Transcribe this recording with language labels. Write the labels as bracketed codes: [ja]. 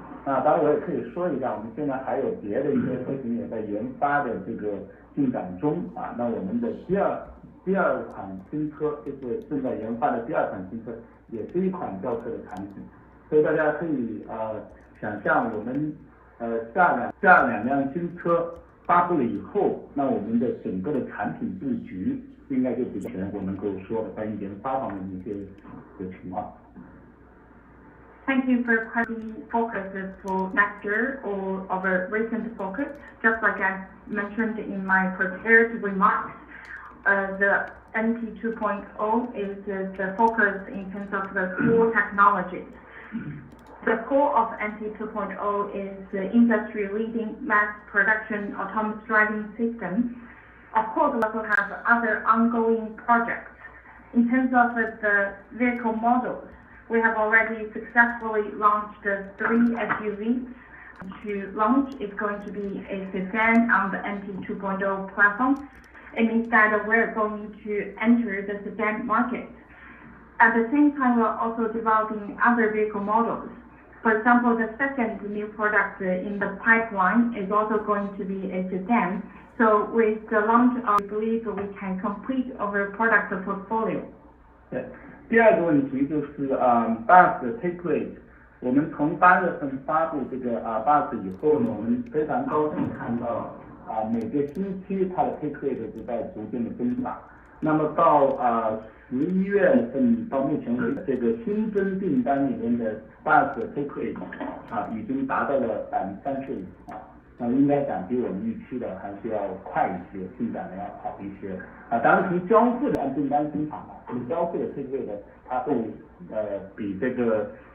[zh] 那当然我也可以说一下，我们现在还有别的一些车型也在研发的这个进展中啊，那我们的第二款新车就是正在研发的第2款新车，也是一款轿车的产品，所以大家可以想象我们下两辆新车发布了以后，那我们的整个的产品布局应该就比较我能够说的关于研发方面的一些情况。 [en] Thank you for questioning focuses for next year or our recent focus. Just like I mentioned in my prepared remarks, the NT 2.0 is the focus in terms of the core technologies. The core of NT 2.0 is the industry-leading mass production autonomous driving system. Of course, we also have other ongoing projects. In terms of the vehicle models, we have already successfully launched 3 SUVs. To launch is going to be a sedan on the NT 2.0 platform. It means that we're going to enter the sedan market. At the same time, we're also developing other vehicle models. For example, the second new product in the pipeline is also going to be a sedan. So with the launch, I believe we can complete our product portfolio. [zh] 对，第二个问题就是BUS 的 take rate。我们从8月份发布这个BUS 以后呢，我们非常高兴看到每个星期它的 take rate 是在逐渐的增长。那么到11月份到目前为止，这个新增订单里面的BUS 的 take rate 已经达到了35%那应该讲比我们预期的还是要快一些，进展的要好一些当然从交付的按订单生产这个交付的 take rate 它会比这个